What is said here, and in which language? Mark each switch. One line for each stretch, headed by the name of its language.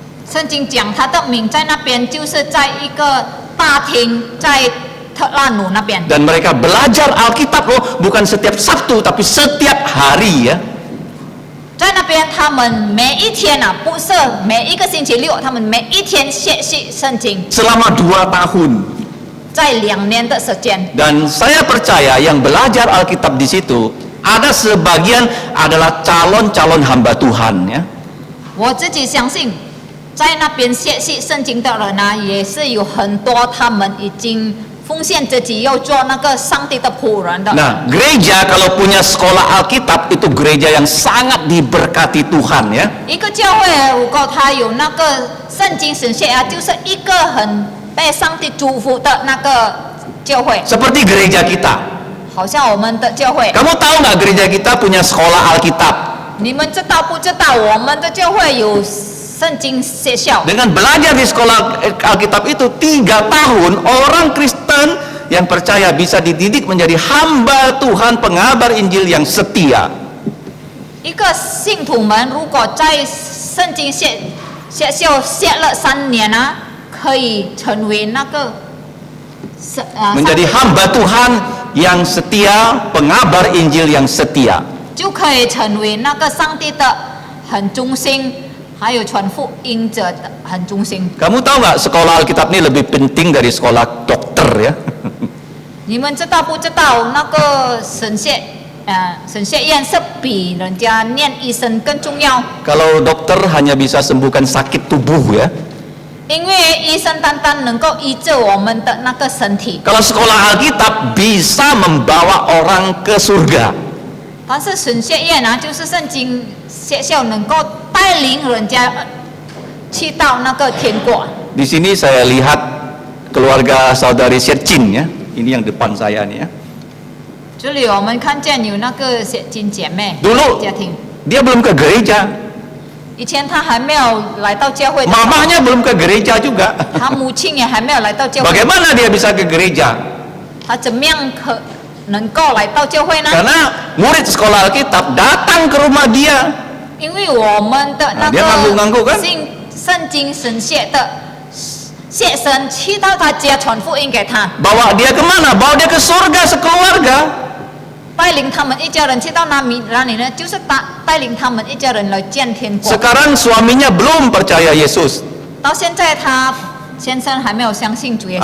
Chinese: 圣经讲他的名在那边，就是在一个大厅，在特拉努那边。
Indonesian: Dan mereka belajar Alkitab loh, bukan setiap Sabtu tapi setiap hari, ya.
Chinese: 在那边，他们每一天不是每一个星期六，他们每一天学习圣经，
Indonesian: Selama 2 tahun.
Chinese: 在2年的时间。
Indonesian: Dan saya percaya yang belajar Alkitab di situ ada sebagian adalah calon-calon hamba Tuhan, ya.
Chinese: 我自己相信，在那边学习圣经的人也是有很多，他们已经奉献自己要做那个上帝的仆人的。
Indonesian: Nah, gereja kalau punya sekolah Alkitab itu gereja yang sangat diberkati Tuhan, ya.
Chinese: 一个教会如果他有那个圣经神学就是一个很被上帝祝福的那个教会，
Indonesian: Seperti gereja kita.
Chinese: 好像我们的教会。
Indonesian: Kamu tahu nggak gereja kita punya sekolah Alkitab?
Chinese: 你们知道不知道我们的教会有圣经学校？
Indonesian: Dengan belajar di sekolah Alkitab itu 3 tahun, orang Kristen yang percaya bisa dididik menjadi hamba Tuhan, pengabar Injil yang setia.
Chinese: 一个信徒们如果在圣经学校学了3年可以成为那个
Indonesian: Menjadi hamba Tuhan yang setia, pengabar Injil yang setia.
Chinese: 就可以成为那个上帝的很忠心，还有传福音者的很忠心。
Indonesian: Kamu tahu nggak sekolah Alkitab ini lebih penting dari sekolah dokter, ya?
Chinese: 你们知道不知道那个神学院是比人家念医生更重要？
Indonesian: Kalau dokter hanya bisa sembuhkan sakit tubuh, ya.
Chinese: 因为医生单单能够医治我们的那个身体，
Indonesian: Kalau sekolah Alkitab bisa membawa orang ke surga.
Chinese: 但是神学院就是圣经学校能够带领人家去到那个天国。
Indonesian: Di sini saya lihat keluarga saudari Sercin, ya. Ini yang depan saya nih, ya.
Chinese: 这里我们看见有那个血亲姐妹
Indonesian: Dulu
Chinese: 家庭，
Indonesian: dia belum ke gereja,
Chinese: 以前她还没有来到教会的，
Indonesian: mamanya belum ke gereja juga.
Chinese: 她母亲也还没有来到教会，
Indonesian: Bagaimana dia bisa ke gereja?
Chinese: 她怎么样能够来到教会呢？
Indonesian: Karena murid sekolah Alkitab datang ke rumah dia.
Chinese: 因为我们的那
Indonesian: dia ngangguk-ngangguk kan?
Chinese: 个圣经神学的学生去到他家传福音给他，
Indonesian: Bawa dia kemana? Bawa dia ke surga sekeluarga.
Chinese: 带领他们一家人去到哪里呢？就是带领他们一家人来见天国。
Indonesian: Sekarang suaminya belum percaya Yesus.
Chinese: 到现在他先生还没有相信主耶稣，